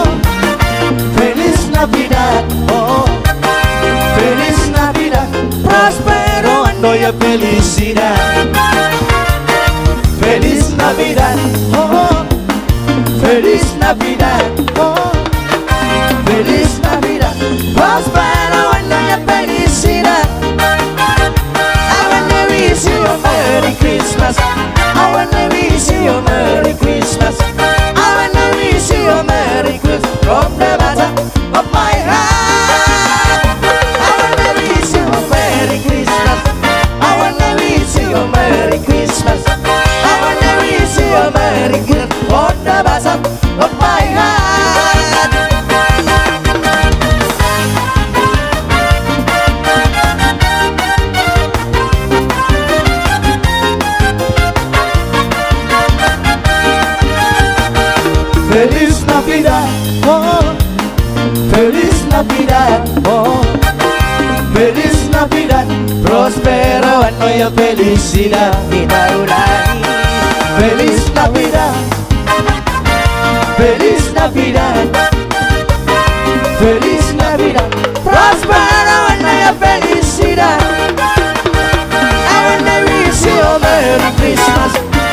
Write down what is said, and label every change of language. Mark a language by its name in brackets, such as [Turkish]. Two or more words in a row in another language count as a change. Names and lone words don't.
[Spanish] Feliz Navidad, oh, Feliz Navidad, próspero año y felicidad. Feliz Navidad, oh, Feliz Navidad, oh, Feliz Navidad, próspero año y felicidad. [English] I wanna wish you a Merry Christmas. I wanna wish you a Merry Christmas. I wanna wish you a Merry Christmas from the bottom of my heart. I wanna wish you a Merry Christmas. I wanna wish you a Merry Christmas. I wanna wish you a Merry Christmas from the bottom of my heart. [Spanish] Feliz Navidad, oh, Feliz Navidad, oh, Feliz Navidad, próspero año y felicidad. [Indonesian] Kita ulangi. [Spanish] Feliz Navidad, Feliz Navidad, Feliz Navidad, próspero año y felicidad. [English] I wanna wish you a Merry Christmas.